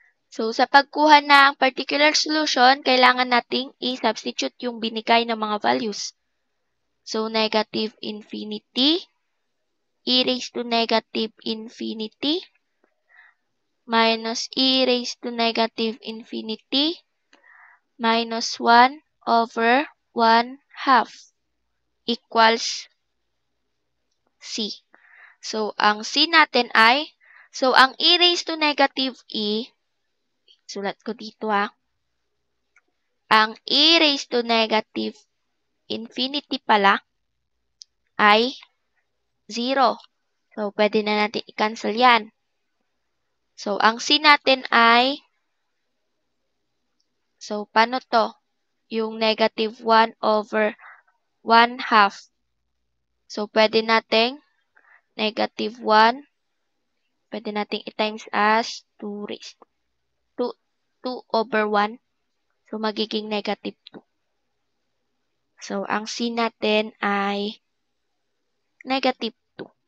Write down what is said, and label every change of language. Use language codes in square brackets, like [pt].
[tl] So, sa pagkuha ng particular solution, kailangan nating i-substitute yung binigay ng mga values. [en] So, negative infinity, e raised to negative infinity, minus e raised to negative infinity, minus 1 over 1 half equals c. [tl] So, ang c natin ay, so, ang e raised to negative e, sulat ko dito ang [en] e raised to negative infinity [tl] pala ay 0. So, pwede na natin i-cancel yan. So, ang c natin ay, so, paano to? Yung negative 1 over 1 half. So, pwede nating negative 1, pwede nating i-times as 2 raised to 2 over 1. So, magiging negative 2. So, ang c natin ay negative 2.